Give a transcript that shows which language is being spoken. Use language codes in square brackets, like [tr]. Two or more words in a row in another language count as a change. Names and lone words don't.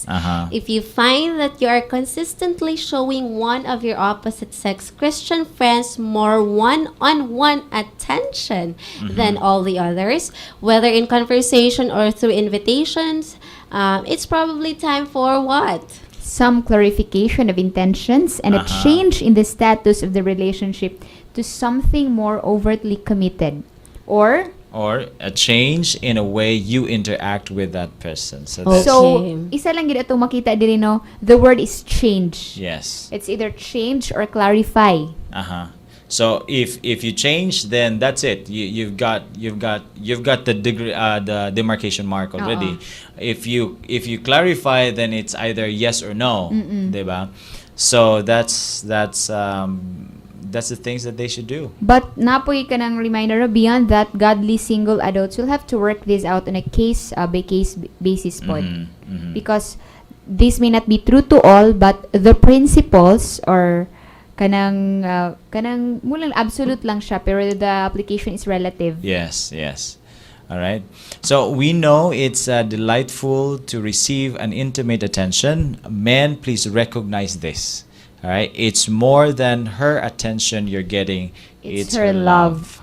[en] If you find that you are consistently showing one of your opposite sex Christian friends more one-on-one attention than all the others, whether in conversation or through invitations, it's probably time for what? Some clarification of intentions and a change in the status of the relationship to something more overtly committed. Or or a change in a way you interact with that person. So Okay. So, [ceb] isa lang gid atong makita diri no, [en] the word is change. yes. It's either change or clarify. So if you change, then that's it. You've got the degree, the demarcation mark already. If you clarify, then it's either yes or no, diba? So that's the things that they should do. But [ceb] napoy ka ng [en] reminder, beyond that, godly single adults will have to work this out on a case by case basis pod. Because this may not be true to all, but the principles or [ceb] kanang mulang [en] absolute [ceb] lang siya, pero [en] the application is relative. Yes. All right. So we know it's delightful to receive an intimate attention. Men, please recognize this. All right. It's more than her attention you're getting. It's her love.